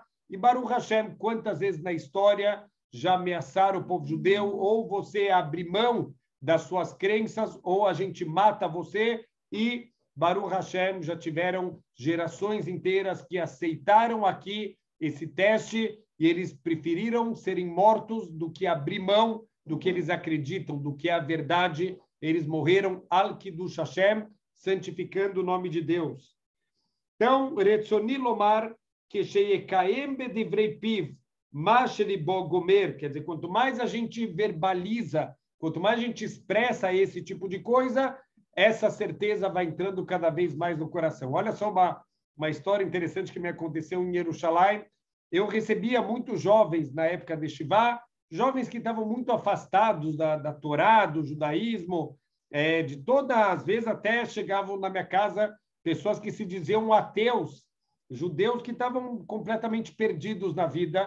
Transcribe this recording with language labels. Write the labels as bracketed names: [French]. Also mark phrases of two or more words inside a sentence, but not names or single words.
[Portuguese] E [Hebrew] ברוך השם, [Portuguese] quantas vezes na história já ameaçaram o povo judeu, ou você abre mão das suas crenças, ou a gente mata você, e [Hebrew] ברוך השם [Portuguese] já tiveram gerações inteiras que aceitaram aqui esse teste, e eles preferiram serem mortos do que abrir mão do que eles acreditam, do que é a verdade. Eles morreram [Hebrew] על קידוש השם, [Portuguese] santificando o nome de Deus. Então, [Hebrew] רצוני לומר, que שיקיים בדברי פיו מה שלבו גומר, [Portuguese] quer dizer, quanto mais a gente verbaliza, quanto mais a gente expressa esse tipo de coisa, essa certeza vai entrando cada vez mais no coração. Olha só uma história interessante que me aconteceu em Jerusalém. Eu recebia muitos jovens na época de Shivá, jovens que estavam muito afastados da Torá, do judaísmo, de todas as vezes até chegavam na minha casa pessoas que se diziam ateus, judeus que estavam completamente perdidos na vida.